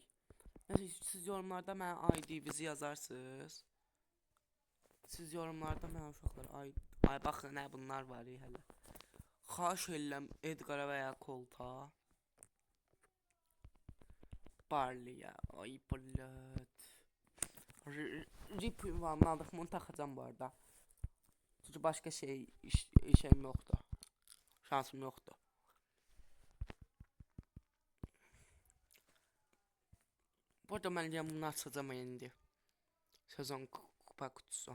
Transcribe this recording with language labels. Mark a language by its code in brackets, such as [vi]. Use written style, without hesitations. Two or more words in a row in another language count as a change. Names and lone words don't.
[az] Siz yorumlarda mənə ID-vizi yazarsınız. Siz yorumlarda mənə uşaqlar ay baxın nə bunlar var hələ. Xahiş edirəm Edqara və ya Kolta. Barley'e. Ay blat. [tr] Rip ünvanını aldık. Bunu takacağım bu arada. Çünkü başka şeyim yoktu. Şansım yoktu. Bu arada ben bunu açacağım indi. Sezon kupa kutusu.